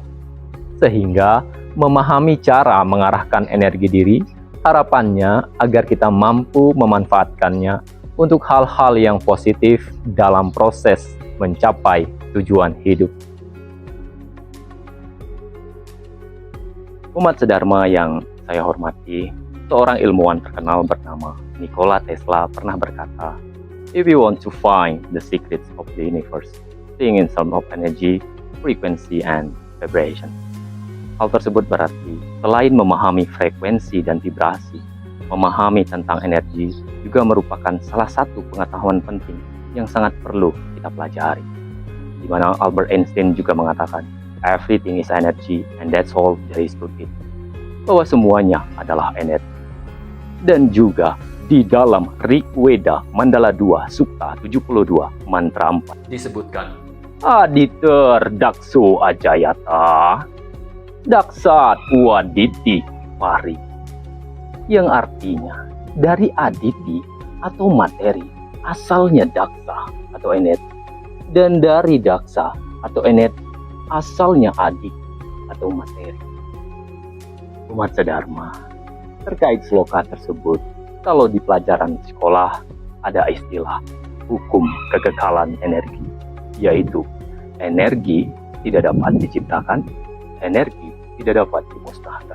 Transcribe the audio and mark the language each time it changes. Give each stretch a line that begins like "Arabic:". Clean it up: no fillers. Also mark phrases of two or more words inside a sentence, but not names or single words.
Indonesian: Sehingga memahami cara mengarahkan energi diri, harapannya agar kita mampu memanfaatkannya untuk hal-hal yang positif dalam proses mencapai tujuan hidup. Umat sedharma yang saya hormati, seorang ilmuwan terkenal bernama Nikola Tesla pernah berkata,
English: "If you want to find the secrets of the universe, think in terms of energy, frequency, and vibration."
Indonesian: Hal tersebut berarti, selain memahami frekuensi dan vibrasi, memahami tentang energi juga merupakan salah satu pengetahuan penting yang sangat perlu kita pelajari. Di mana Albert Einstein juga mengatakan,
English: "Everything is energy and that's all there is to it."
Indonesian: Bahwa semuanya adalah energi. Dan juga di dalam Rig Veda Mandala 2 Sukta 72 Mantra 4 disebutkan,
Sanskrit: "Aditer Dakso Ajayata Daksat Waditi Pari,"
Indonesian: yang artinya dari aditi atau materi asalnya daksa atau energi, dan dari daksa atau energi asalnya adik atau materi. Umat sedharma, terkait sloka tersebut, kalau di pelajaran sekolah ada istilah hukum kekekalan energi, yaitu energi tidak dapat diciptakan, energi tidak dapat dimusnahkan.